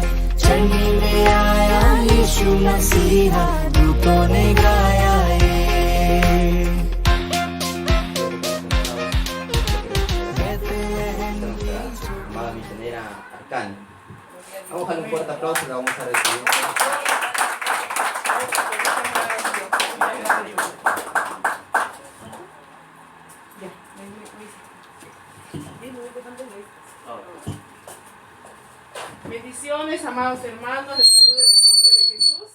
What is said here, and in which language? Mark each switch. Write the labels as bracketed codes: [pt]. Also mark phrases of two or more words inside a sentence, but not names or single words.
[hi] चढ़ने में आया यीशु मसीहा, दूतों ने गाया [es] Amada misionera Arcán. Vamos a darle un fuerte aplauso y la vamos a recibir. Bendiciones, amados hermanos, les saludo en el nombre de Jesús.